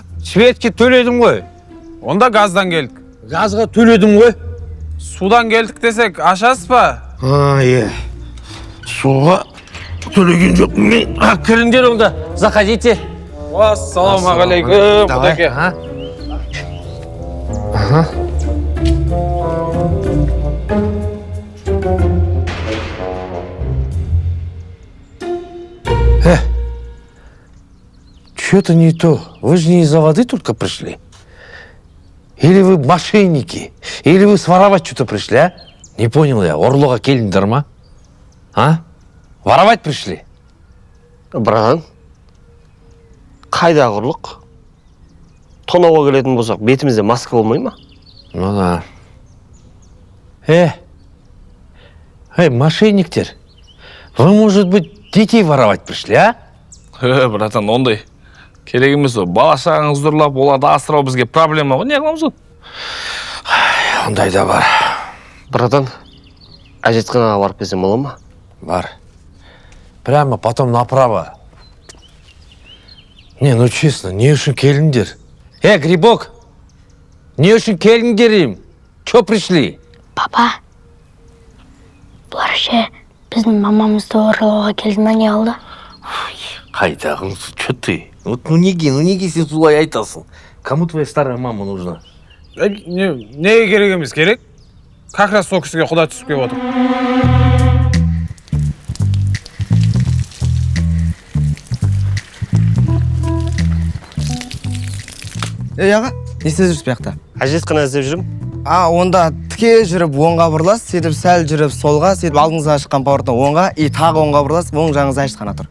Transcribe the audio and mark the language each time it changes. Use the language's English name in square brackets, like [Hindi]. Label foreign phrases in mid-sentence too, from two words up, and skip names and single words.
[Kazakh] Светке төледім ғой. Онда газдан келдік. Газға төледім ғой. Судан келдік десек, ашасыз ба? Суға төлеген жоқпын мен. Кіріңдер онда, заходите. Ассалаумағалейкум, құдеке. [Russian] Что-то не то. Вы же не из-за воды только пришли. Или вы мошенники, или вы своровать что-то пришли, а? Не понял я. [Kazakh] Орлоға келдіңдер ма? А? [Russian] Воровать пришли? [Kazakh] Братан, қайда ұрлық? Тонауға келетін болсақ, бетімізде маска болмай ма? [Russian] Ну да. [Kazakh] Мошенниктер, [Russian] вы, может быть, детей воровать пришли, а? [Kazakh] Братан, ондай. Керек емес о, бала-шағаңыз ұрлап, оларды асырау бізге проблема ғой, не қыламыз ол? Ондай да бар. Братан, әжетханаға барып берсем бола ма? Бар. [Russian] Прямо потом направо. Не, ну честно, [Kazakh] не үшін келіңдер. Грибок, не үшін келіңдер им? [Russian] Чё пришли? [Kazakh] Папа, бұлар ше біздің мамамызды ұрлауға келді ма, не алды? Қайдағы, [Russian] что ты? Вот ну [Kazakh] неге сен солай айтасың? [Russian] Кому твоя старая мама нужна? [Kazakh] Неге керек емес, керек? [Russian] Как раз [Kazakh] сол кісіге құда түсіп келіп отыр. Ей аға, не істеп жүрсіз бұяқта? Әжет қана іздеп жүрмін. Онда тіке жүріп оңға бұрыласыз, сөйтіп сәл жүріп солға, сөйтіп алдыңызға шыққан поворотта оңға, тағы оңға бұрыласыз, оң жағыңызда әжетхана тұр.